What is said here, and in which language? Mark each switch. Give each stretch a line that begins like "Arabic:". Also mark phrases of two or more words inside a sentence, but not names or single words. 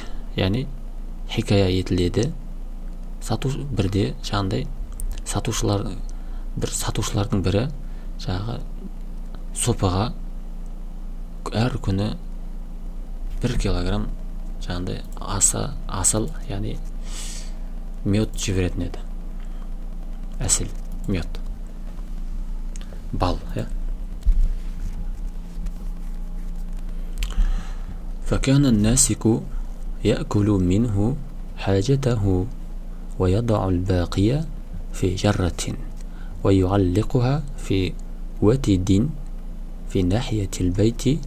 Kazakh: Яғни хикая етіледі бірде жаңағыдай сатушылардың бірі жаңағы сопаға әр күні 1 килограмм жаңағыдай асыл яғни мед жіберетін еді. Әсіл, мед, бал.
Arabic: فكان الناسك يأكل منه حاجته ويضع الباقي في جرة ويعلقها في وتد في ناحية البيت